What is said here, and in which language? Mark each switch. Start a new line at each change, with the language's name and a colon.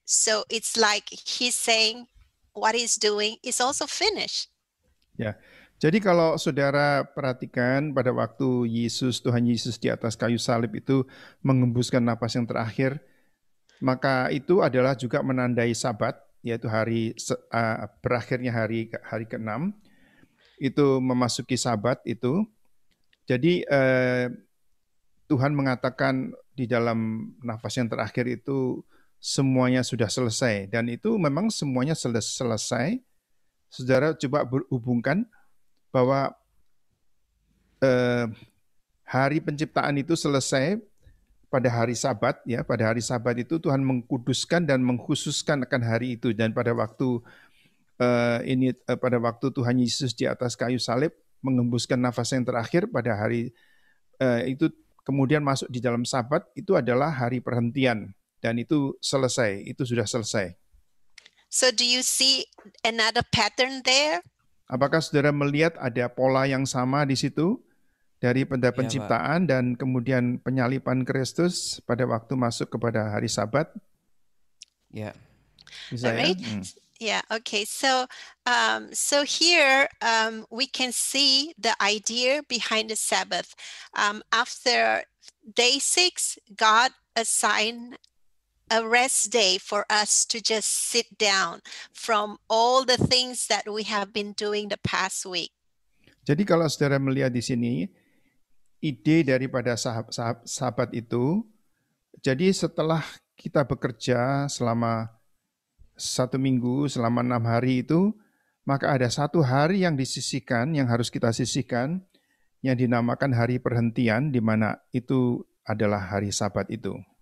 English: So it's like he's saying what he's doing is also finished.
Indonesian: Ya. Jadi kalau saudara perhatikan pada waktu Tuhan Yesus di atas kayu salib itu mengembuskan napas yang terakhir, maka itu adalah juga menandai Sabat, yaitu berakhirnya hari ke-6, itu memasuki Sabat itu. Jadi Tuhan mengatakan di dalam nafas yang terakhir itu semuanya sudah selesai, dan itu memang semuanya selesai. Saudara coba berhubungkan bahwa hari penciptaan itu selesai pada hari Sabat, ya. Pada hari Sabat itu Tuhan mengkuduskan dan mengkhususkan akan hari itu, dan pada waktu pada waktu Tuhan Yesus di atas kayu salib mengembuskan nafas yang terakhir pada hari itu, kemudian masuk di dalam Sabat, itu adalah hari perhentian, dan itu selesai, itu sudah selesai.
English: So do you see another pattern there?
Indonesian: Apakah saudara melihat ada pola yang sama di situ dari pada penciptaan dan kemudian penyaliban Kristus pada waktu masuk kepada hari Sabat? Ya. Bisa
English: Alright.
Indonesian: ya?
English: Yeah. Okay. So, so here we can see the idea behind the Sabbath. After day 6, God assigned a rest day for us to just sit down from all the things that we have been doing the past week.
Indonesian: Jadi kalau saudara melihat di sini, ide daripada Sabat itu, jadi setelah kita bekerja selama 1 minggu, selama 6 hari itu, maka ada 1 hari yang disisihkan, yang harus kita sisihkan, yang dinamakan hari perhentian, di mana itu adalah hari Sabat itu.